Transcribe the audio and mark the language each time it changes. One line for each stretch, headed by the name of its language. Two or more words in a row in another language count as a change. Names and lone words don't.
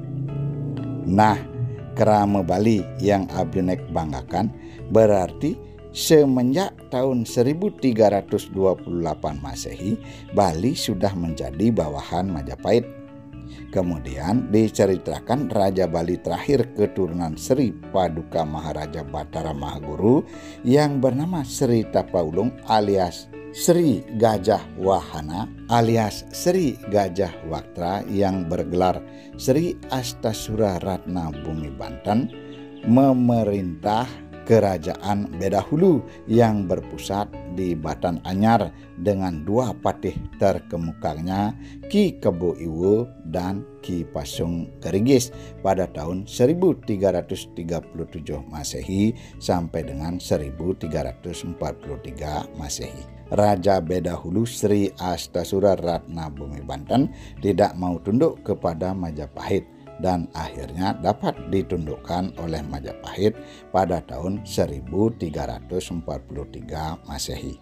Indonesian: Nah, Krama Bali yang Abiunik banggakan berarti Semenjak tahun 1328 Masehi, Bali sudah menjadi bawahan Majapahit. Kemudian diceritakan Raja Bali terakhir keturunan Sri Paduka Maharaja Batara Mahaguru yang bernama Sri Tapaulung alias Sri Gajah Wahana alias Sri Gajah Waktra yang bergelar Sri Astasura Ratna Bumi Banten memerintah Kerajaan Bedahulu yang berpusat di Batan Anyar dengan dua patih terkemukanya Ki Kebo Iwo dan Ki Pasung Gerigis pada tahun 1337 Masehi sampai dengan 1343 Masehi. Raja Bedahulu Sri Astasura Ratna Bumi Banten tidak mau tunduk kepada Majapahit dan akhirnya dapat ditundukkan oleh Majapahit pada tahun 1343 Masehi.